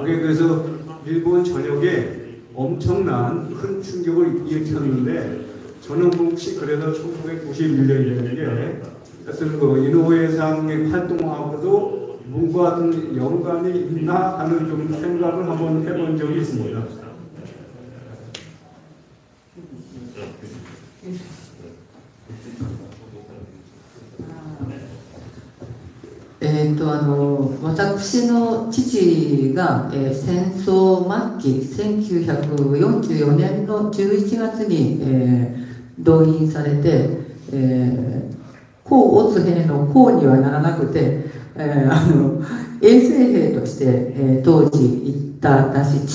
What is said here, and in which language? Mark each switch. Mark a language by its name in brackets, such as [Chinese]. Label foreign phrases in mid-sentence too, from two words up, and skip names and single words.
[Korean] 그게 그래서 일본 전역에 엄청난 큰 충격을 일으켰는데 저는 혹시 그래서 1991년이라는 게 하여튼 이노ue 상의 활동하고도 뭔가 연관이 있나 하는 좀 생각을 한번 해본 적이 있습니다. [Japanese] 私の父が、戦争末期1944年の11月に、動員されて、甲乙兵の甲にはならなくて、衛生兵として、当時行ったらしい